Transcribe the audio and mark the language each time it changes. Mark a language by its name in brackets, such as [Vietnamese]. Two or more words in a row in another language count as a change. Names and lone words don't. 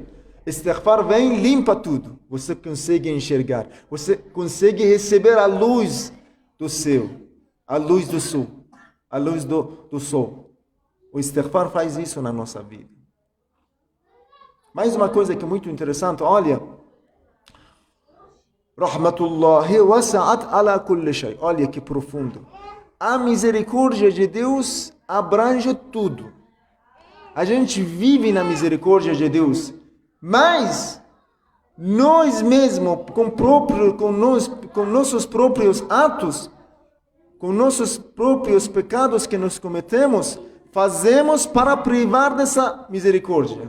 [Portuguese] Istighfar vem e limpa tudo. Você consegue enxergar, você consegue receber a luz do céu, a luz do sul, a luz do sol. O istighfar faz isso na nossa vida. Mais uma coisa que é muito interessante, olha, [Arabic] رحمة الله وسعت على كل شيء. [Portuguese] Olha que profundo. A misericórdia de Deus abrange tudo. A gente vive na misericórdia de Deus, mas nós mesmos, com nossos próprios atos, com nossos próprios pecados que nós cometemos, fazemos para privar dessa misericórdia.